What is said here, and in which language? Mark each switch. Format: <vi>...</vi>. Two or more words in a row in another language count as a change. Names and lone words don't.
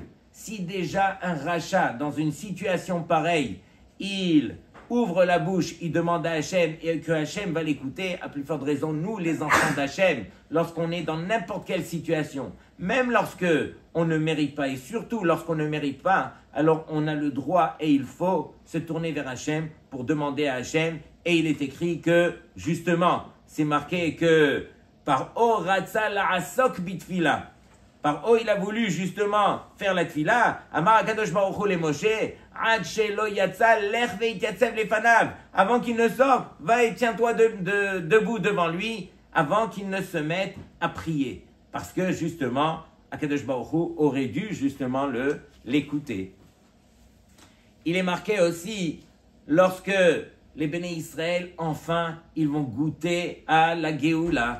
<fr>Si déjà un rachat, dans une situation pareille, il ouvre la bouche, il demande à Hachem et que Hachem va l'écouter, à plus forte raison, nous les enfants d'Hachem, lorsqu'on est dans n'importe quelle situation, même lorsque on ne mérite pas, et surtout lorsqu'on ne mérite pas, alors on a le droit et il faut se tourner vers Hachem pour demander à Hachem. Et il est écrit que, justement, c'est marqué que</fr> <he>פרעה רצה לעסוק בתפילה.</he> <fr>Paro, il a voulu justement faire la tfila.</fr> <he>אמר הקדוש ברוך הוא למשה, עד שלא יצא לך והתיצב לפניו.</he> <fr>Avant qu'il ne sorte, va et tiens-toi debout devant lui, avant qu'il ne se mette à prier. Parce que justement,</fr> <he>הקדוש ברוך הוא</he> <fr>aurait dû justement l'écouter. Il est marqué aussi, lorsque les Béné Israël, enfin, ils vont goûter à la Géoula.</fr>